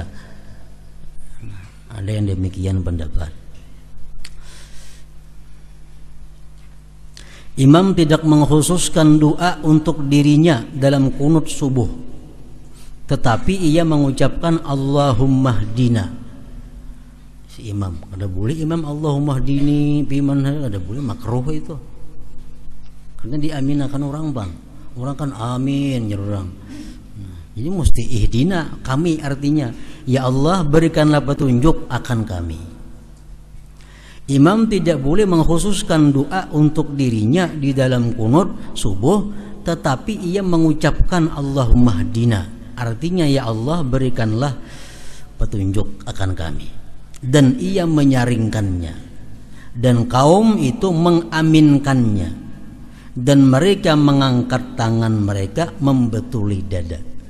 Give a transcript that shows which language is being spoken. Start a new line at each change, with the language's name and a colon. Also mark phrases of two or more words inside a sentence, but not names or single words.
Indonesian: Nah, ada yang demikian pendapat. Imam tidak mengkhususkan doa untuk dirinya dalam kunut subuh, tetapi ia mengucapkan
Arabic: Allahumma hdina.
Banjar: Si imam, kada boleh imam
Arabic: Allahumma hdini biman,
Banjar: kada boleh, makruh itu.
Indonesian: Karena diaminakan orang bang. Orang kan amin nyerang. Nah, jadi mesti ihdina, kami artinya ya Allah berikanlah petunjuk akan kami. Imam tidak boleh mengkhususkan doa untuk dirinya di dalam kunut subuh, tetapi ia mengucapkan
Arabic: Allahumma hdina,
Indonesian: artinya ya Allah berikanlah petunjuk akan kami, dan ia menyaringkannya dan kaum itu mengaminkannya, dan mereka mengangkat tangan mereka membetuli dada.